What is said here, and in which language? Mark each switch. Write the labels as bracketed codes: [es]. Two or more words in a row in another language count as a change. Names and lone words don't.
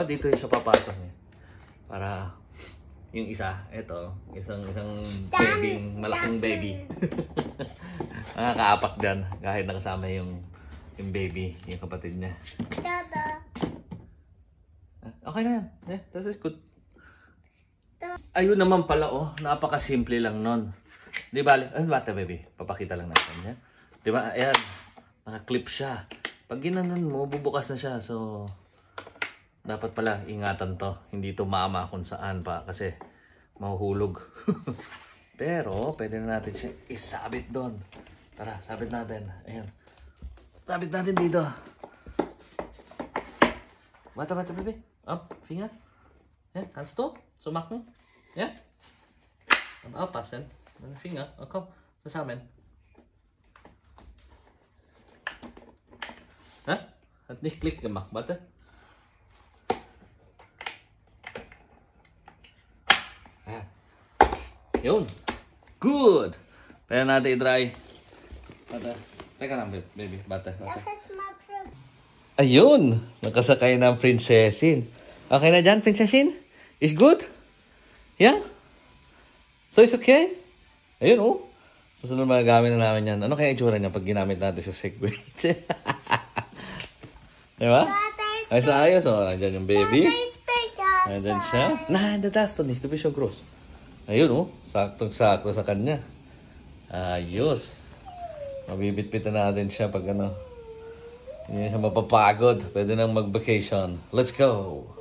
[tl] Dito yung siya papatok niya. Para yung isa, isang baby, malaking baby. Nakakaapak dyan kahit nakasama yung baby, yung kapatid niya. Okay na yan. [en] This is good. [tl] Ayun naman pala, napakasimple lang nun. Di ba? Bata baby, papakita lang natin. Di ba? Ayan, nakaklip siya. Pag ginanon mo, bubukas na siya. So, dapat pala ingatan to. Hindi to mama kung saan pa kasi mahuhulog. Pero, pwede na natin siya isabit doon. Tara, sabit natin. Ayan. Sabit natin dito. Bata, [en] baby. Up, finger. [de] Ja, kannst du? So machen? Ja? Aber aufpassen. Deine Finger. Oh, komm, zusammen. Hat nicht Klick gemacht. Warte. [tl] Yun. Good. Pwede natin i-dry. Bata. Teka lang, baby. Bata. Ayun. Nakasakay na ang prinsesin. Okay na dyan, prinsesin? [en] Is good? Yeah? So, it's okay? [tl] Ayun, Susunod magagamit na namin yan. Ano kaya itsura niya pag ginamit natin sa Segway? Diba? Ay, sa ayos, Nandiyan yung baby. Nandiyan siya. [de] Nein, das ist nicht. Du bist schon groß. [tl] Ayun, saktong-sakto sa kanya. Ayos. Mabibit-bitan natin siya pag hindi siya mapapagod. Pwede nang mag-vacation. [en] Let's go!